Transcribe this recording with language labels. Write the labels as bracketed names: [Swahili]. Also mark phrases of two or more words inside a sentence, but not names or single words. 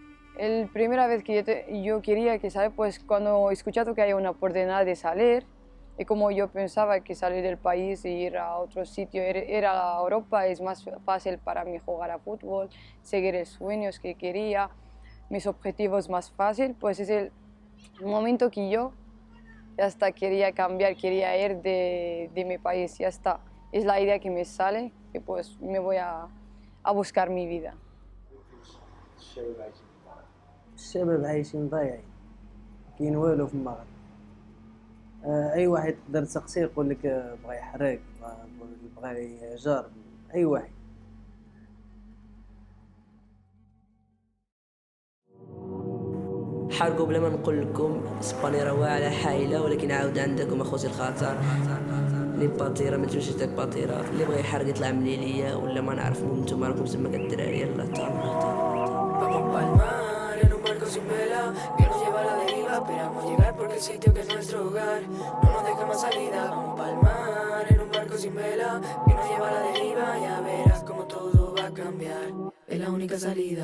[Spanish] Primera vez que yo quería que, ¿sabes? Pues cuando he escuchado que hay una oportunidad de salir, Y como yo pensaba que salir del país e ir a otro sitio, ir a Europa es más fácil para mí jugar a fútbol, seguir los sueños que quería, mis objetivos más fácil, pues es el momento que yo ya está, quería cambiar, quería ir de mi país, ya está. Es la idea que me sale y pues me voy a buscar mi vida. [Arabic] الشباب عايشين ضايعين كاين والو في المغرب. اي واحد تقدر تسقسيه يقول لك بغى يحرق بغى يهجر اي واحد. حرقوا بلا ما نقول لكم اسبانيا راه واعره حايله ولكن عاود عندكم اخوتي الخطر لي باطيره ما تمشيش داك باطيره اللي بغى يحرق يطلع من ليليا ولا ما نعرف نتوما راكم تما كالدراري يلا تعالوا. [Spanish] Vamos pa'l mar en un barco sin vela que nos lleva a la deriva. Esperamos llegar porque el sitio que es nuestro hogar no nos deja más salida. Vamos pa'l mar en un barco sin vela que nos lleva a la deriva. Ya verás como todo va a cambiar. Es la única salida.